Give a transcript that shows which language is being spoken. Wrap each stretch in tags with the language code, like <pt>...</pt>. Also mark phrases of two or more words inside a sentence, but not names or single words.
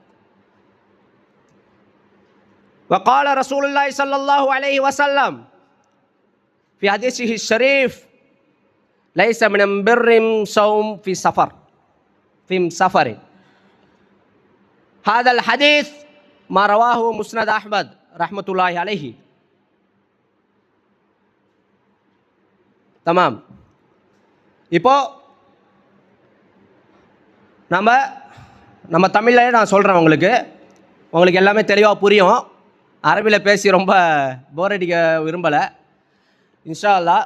<ar>وقال رسول الله صلى الله عليه وسلم في حديثه الشريف: ليس من بر صوم في سفر. هذا الحديث ما رواه مسند أحمد رحمة الله عليه.</ar> <ta>தமாம். இப்போ நம்ம தமிழ்லேயே நான் சொல்கிறேன், உங்களுக்கு எல்லாமே தெளிவாக புரியும். அரபியில் பேசி ரொம்ப போர் அடிக்க விரும்பலை</ta> <ar>إن شاء الله.</ar>